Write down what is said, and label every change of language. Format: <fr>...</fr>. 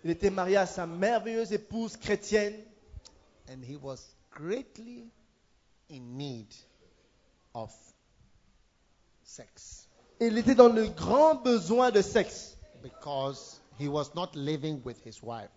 <fr>Il était marié à sa merveilleuse épouse chrétienne.</fr> <en>And he was greatly in need of sex.</en> <fr>Il était dans le grand besoin de sexe.</fr> <en>Because he was not living with his wife.</en>